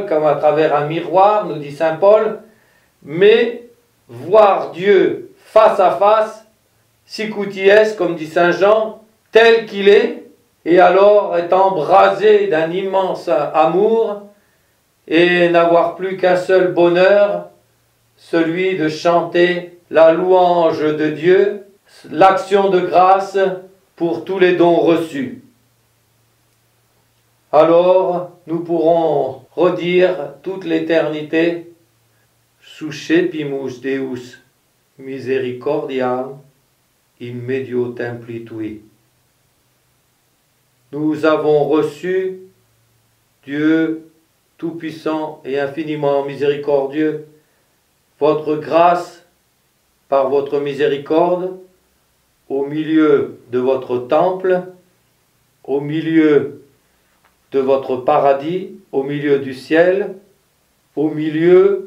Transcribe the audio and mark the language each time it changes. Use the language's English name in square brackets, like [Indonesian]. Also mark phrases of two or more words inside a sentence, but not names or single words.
[French] comme à travers un miroir, nous dit saint Paul, mais voir Dieu face à face, [Latin] sicuti est, [French] comme dit saint Jean, tel qu'il est, et alors être embrasé d'un immense amour, et n'avoir plus qu'un seul bonheur, celui de chanter la louange de Dieu, l'action de grâce pour tous les dons reçus. Alors, nous pourrons redire toute l'éternité, [Latin] suscepimus Deus misericordiam in medio templi tui. [French] Nous avons reçu Dieu tout-puissant et infiniment miséricordieux, votre grâce par votre miséricorde au milieu de votre temple, au milieu de votre paradis, au milieu du ciel, au milieu